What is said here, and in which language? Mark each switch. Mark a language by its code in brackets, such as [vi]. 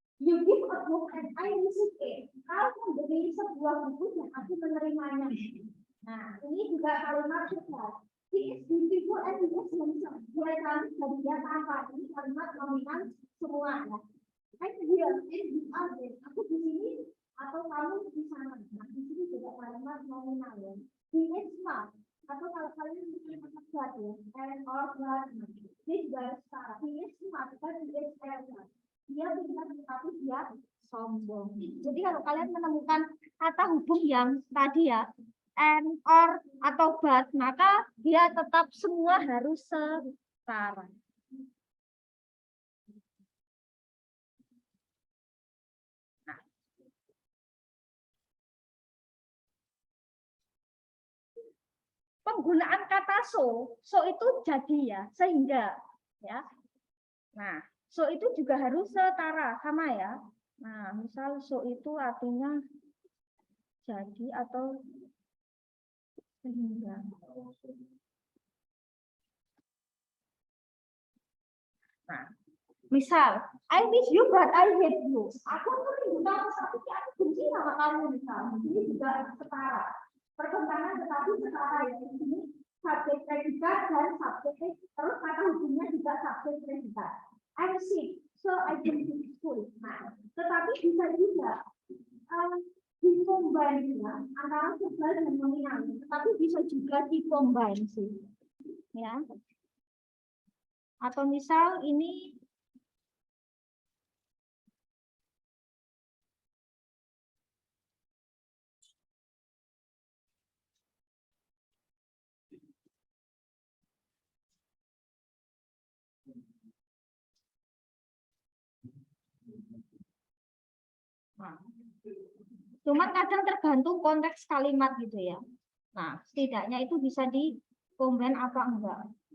[en] You give a book and I receive it. [id] Kau memberi sebuah buku dan aku menerimanya. Nah, ini juga kalimat verbal. [en] He is beautiful and he is handsome. [id] Dia cantik dan dia tampan. Ini kalimat nominal semua ya. [en] I'm here and you are there. [id] Aku di sini atau kamu di sana. Nah, di sini juga kalimat nominal ya. [en] He is smart. [id] Atau kalau kalian bikin kata ya, and or not. Dia juga harus setara. [en] He is smart, but he is arrogant. [id] Dia pintar tetapi dia sombong. Jadi kalau kalian menemukan kata hubung yang tadi ya, and or atau but, maka dia tetap semua harus setara. Nah. Penggunaan kata so itu jadi ya, sehingga ya. Nah, so itu juga harus setara, sama ya. Nah, misal so itu artinya jadi atau sehingga. Nah, misal, [en] I miss you but I hate you. [id] Aku rindu kamu tapi aku benci sama kamu misal. Ini juga setara. Pertentangan tetapi setara ya. Di sini subjek predikat dan subjek terus kata hubungnya juga subjek predikat. [en] I'm sick, so I don't go to school. [id] Nah, tetapi bisa juga dikombin ya, antara verbal dan nominal. Tetapi bisa juga dikombin sih, ya. Atau misal ini cuman kadang tergantung konteks kalimat gitu ya. Nah, setidaknya itu bisa dikombin apa enggak.